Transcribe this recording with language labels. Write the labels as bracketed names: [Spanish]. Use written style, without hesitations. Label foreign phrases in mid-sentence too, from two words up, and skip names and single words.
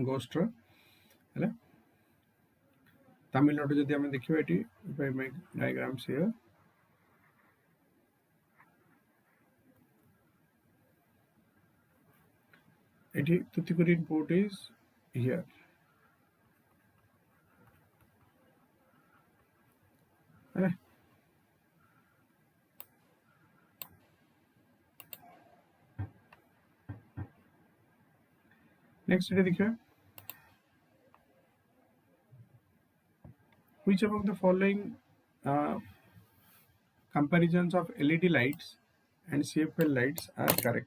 [Odia] coastର ହେଲା ତାମିଲନାଡୁ ଯଦି ଆମେ ଦେଖିବା ଏଠି [English] if I make diagrams here ଏଠି Tuticorin port is here ହେଲା next [Odia] ଏଠି ଦେଖିବା [English] which among the following comparisons of LED lights and CFL lights are correct?